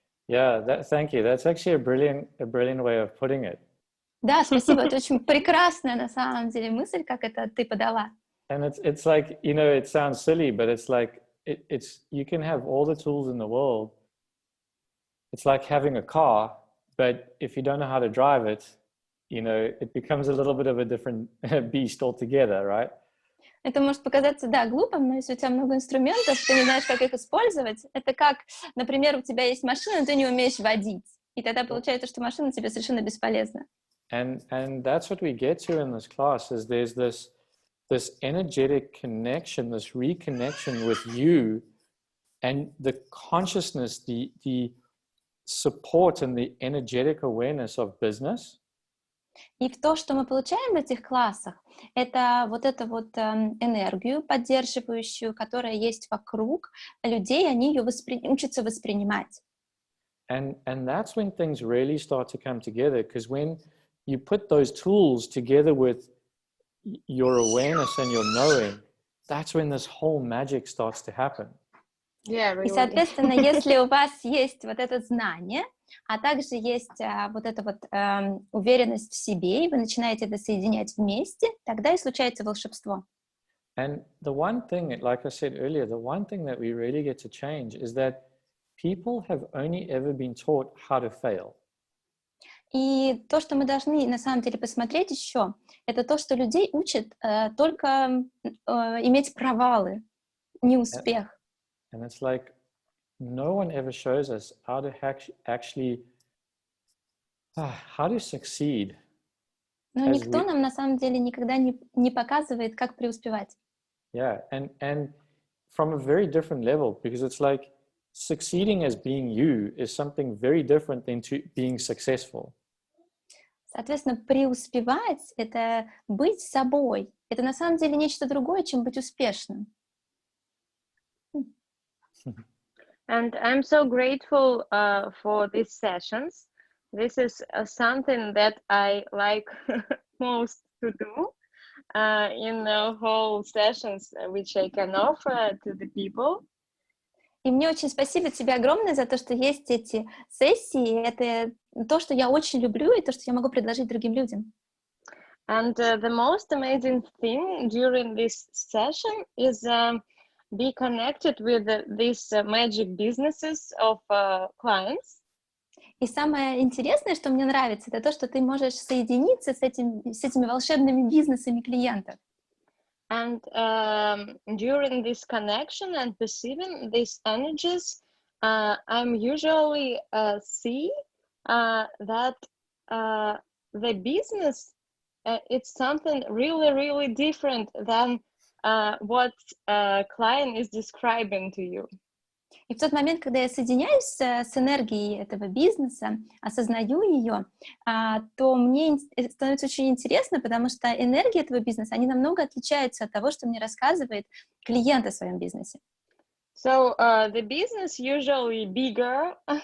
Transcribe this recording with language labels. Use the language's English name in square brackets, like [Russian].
[English] Yeah, thank you. That's actually a brilliant way of putting it. [Russian] Да, спасибо, это очень прекрасная, на самом деле, мысль, как это ты подала. [English] And it's like, you know, it sounds silly, but it's like, it's you can have all the tools in the world. It's like having a car, but if you don't know how to drive it, you know, it becomes a little bit of a different beast altogether, right? [Russian] Это может показаться, да, глупым, но если у тебя много инструментов, ты не знаешь, как их использовать, это как, например, у тебя есть машина, но ты не умеешь водить, и тогда получается, что машина тебе совершенно бесполезна. [English] And that's what we get to in this class is there's this energetic connection, this reconnection with you, and the consciousness, the support and the energetic awareness of business. [Russian] И в то, что мы получаем в этих классах, это вот эту вот энергию поддерживающую, которая есть вокруг людей, они ее учатся воспринимать. [English] And that's when things really start to come together, because when you put those tools together with your awareness and your knowing, that's when this whole magic starts to happen. Yeah, really. [Russian] И, соответственно, если у вас есть вот это знание, а также есть вот эта вот уверенность в себе, и вы начинаете это соединять вместе, тогда и случается волшебство. [English] And the one thing, like I said earlier, the one thing that we really get to change is that people have only ever been taught how to fail. [Russian] И то, что мы должны на самом деле посмотреть еще, это то, что людей учат только иметь провалы, неуспех. [English] And it's like no one ever shows us how to actually how to succeed. [Russian] Но никто нам на самом деле никогда не показывает, как преуспевать. [English] Yeah, and from a very different level, because it's like succeeding as being you is something very different than being successful. [Russian] Соответственно, преуспевать — это быть собой. Это на самом деле нечто другое, чем быть успешным. [English] And I'm so grateful for these sessions. This is something that I like most to do in the whole sessions which I can offer to the people. [Russian] И мне очень спасибо тебе огромное за то, что есть эти сессии. Это то, что я очень люблю, и то, что я могу предложить другим людям. [English] And the most amazing thing during this session is be connected with these magic businesses of clients. [Russian] И самое интересное, что мне нравится, это то, что ты можешь соединиться с этими волшебными бизнесами клиентов. [English] And during this connection and perceiving these energies, I'm usually see that the business it's something really, really different than what client is describing to you. [Russian] И в тот момент, когда я соединяюсь с энергией этого бизнеса, осознаю ее, то мне становится очень интересно, потому что энергия этого бизнеса, они намного отличаются от того, что мне рассказывает клиент о своем бизнесе. [English] So the business usually bigger.